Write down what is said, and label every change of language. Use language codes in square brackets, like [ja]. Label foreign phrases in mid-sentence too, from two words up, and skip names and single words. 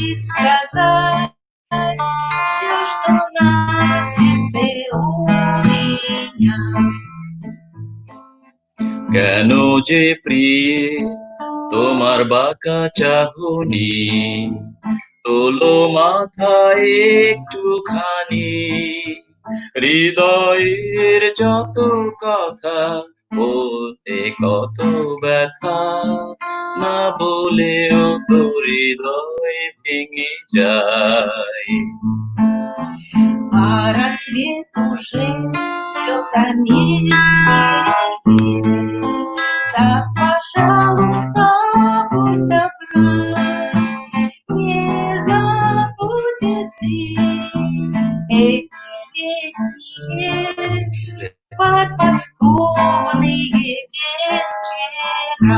[ru] сказать все, что на сердце у меня. [bn] কেন যে প্রিয়ে তোমার বাঁকা চাহনি তোলো মাথায় একটুখানি হৃদয়ের যত কথা বলতে কত ব্যথা না বলেও তো হৃদয় ভেঙে যায় [ru] А рассвет уже слезами да, пожалуйста, будь добра, не забудь ты эти летние подмосковные вечера.